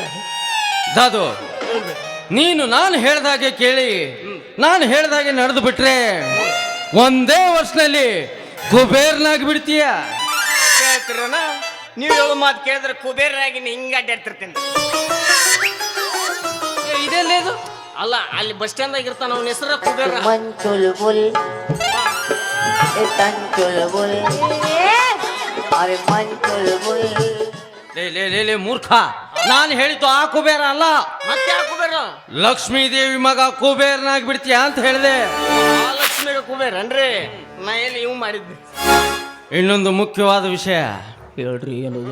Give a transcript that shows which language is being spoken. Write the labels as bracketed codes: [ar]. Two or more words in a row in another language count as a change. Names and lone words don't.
[kn] ದಾದು, ನೀನು ನಾನು ಹೇಳ್ದಾಗೆ ಕೇಳಿ ನಾನು ಹೇಳ್ದಾಗೆ ನಡೆದು ಬಿಟ್ರೆ ಒಂದೇ ವರ್ಷದಲ್ಲಿ ಕುಬೇರ್ನಾಗಿ ಬಿಡ್ತೀಯ. ಕೇಳ್ತೀರನ? ನೀವು ಹೇಳೋ ಮಾತು ಕೇಳಿದ್ರೆ ಕುಬೇರಾಗಿ ಹಿಂಗ ಅಡ್ಡಾಡ್ತಿರ್ತೇನೆ. ಇದೆಲ್ಲ ಇದು ಅಲ್ಲ ಅಲ್ಲಿ ಬಸ್ ಸ್ಟ್ಯಾಂಡ್ ಇರ್ತಾನ ಅವನ ಹೆಸರ ಕುಬೇರ. [hi] मन चुलबुल ए तन चुलबुल अरे मन चुलबुल [kn] ಲೇ ಮೂರ್ಖ, ನಾನು ಹೇಳಿದ್ದು ಆ ಕುಬೇರ ಅಲ್ಲ, ಮತ್ತೆ ಯಾವ ಕುಬೇರ? ಲಕ್ಷ್ಮೀ ದೇವಿ ಮಗ ಕುಬೇರನಾಗಿ ಬಿಡ್ತೀಯ ಅಂತ ಹೇಳಿದೆ. ಲಕ್ಷ್ಮಿಗ ಕುಬೇರ ಅನ್ರಿ, ನಾ ಎಲ್ಲಿ ಇವ್ ಮಾಡಿದ್ನಿ. ಇನ್ನೊಂದು ಮುಖ್ಯವಾದ ವಿಷಯ ಹೇಳ್ರಿ ಏನದು?